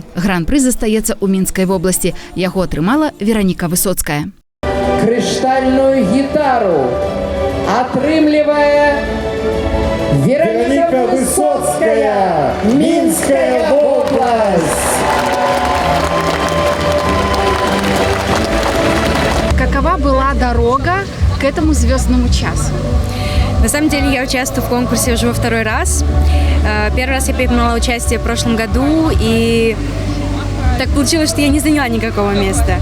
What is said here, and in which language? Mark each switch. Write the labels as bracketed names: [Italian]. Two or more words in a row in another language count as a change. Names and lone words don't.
[Belarusian] Гран-пры застаецца ў Мінскай вобласці. Яго атрымала Вераніка Высоцкая. Крыштальную гітару атрымлівае Вераніка Высоцкая, Мінская вобласць. [Russian] Какова была дорога к этому звездному часу? На самом деле я участвую в конкурсе уже во второй раз. Первый раз я принимала участие в прошлом году, и так получилось, что я не заняла никакого места.